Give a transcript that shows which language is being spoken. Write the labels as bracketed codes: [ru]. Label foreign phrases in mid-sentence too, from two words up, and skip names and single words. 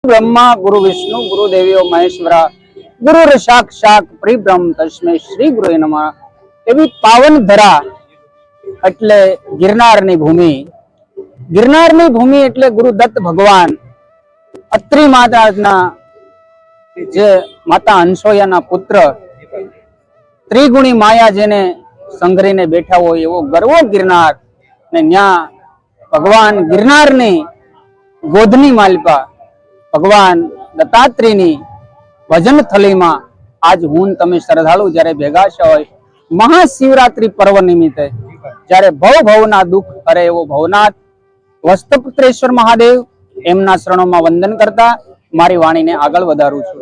[sa] ब्रह्मा गुरु विष्णु गुरु देवियो महेश्वरा गुरु साक्षात परिब्रह्म तस्मै श्री गुरुए नमः। [gu] એવી પાવન ધરા એટલે ગિરનારની ભૂમિ, ગિરનારની ભૂમિ એટલે ગુરુદત્ત ભગવાન અત્રિ માતાના જે માતા હંસોયાના પુત્ર ત્રિગુણી માયા જેને સંઘરીને બેઠા હોય એવો ગરવો ગિરનાર ને ન્યા ભગવાન ગિરનારની ગોધની માલપા ભગવાન દત્તાત્રેયની ભજન થલીમાં આજ હું તમે શ્રદ્ધાળુ જ્યારે ભેગા છો હોય મહાશિવરાત્રી પર્વ નિમિત્તે જ્યારે ભવના દુઃખ હરે એવો ભવનાથ વસ્તપુત્રેશ્વર મહાદેવ એમના શરણોમાં વંદન કરતા મારી વાણીને આગળ વધારું છું।